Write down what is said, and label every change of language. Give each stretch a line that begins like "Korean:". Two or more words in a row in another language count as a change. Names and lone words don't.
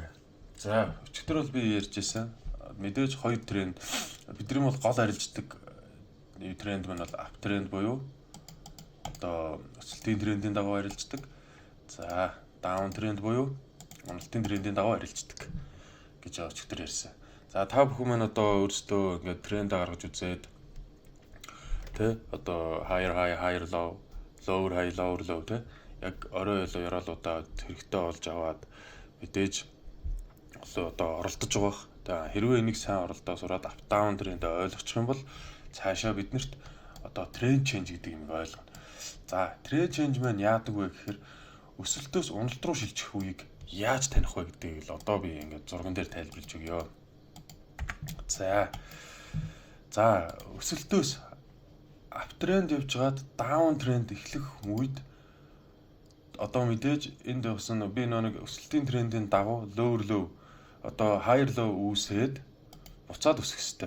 Mongolian: За өчигдөр бол би ярьжсэн. Мэдээж хоёр тренд бидний бол гол арилждаг тренд маань бол
English: up trend
Mongolian: буюу одоо өсөлтийн трендийн дагуу арилждаг. За
English: down trend
Mongolian: буюу уналтын трендийн дагуу арилждаг гэж өчигдөр ярьсан. За та бүхэн маань одоо өөрсдөө ингээд тренд гаргаж үзээд тэ одоо
English: higher low, lower high, lower low
Mongolian: тэ яг орой ёроолуудаа хэрэгтэй болж аваад мэдээж одоо оролдож байгаа. Хэрвээ энийг сайн оролдоо сураад
English: up down
Mongolian: трендээ ойлгочих юм бол цаашаа биднэрт одоо
English: trend change
Mongolian: гэдэг юм ойлгоно. За
English: trend change
Mongolian: маань яадаг вэ гэхээр өсөлтөөс уналт руу шилжих үеийг яаж таних вэ гэдгийг л одоо би ингээд зурган дээр тайлбарлаж өгье. За өсөлтөөс
English: up trend
Mongolian: явжгаад
English: down trend
Mongolian: эхлэх үед одоо мэдээж энд явсан би нэг өсөлтийн трендийн дагуу
English: lower low
Mongolian: одоо
English: higher low
Mongolian: үүсээд буцаад өсөх хэвээр.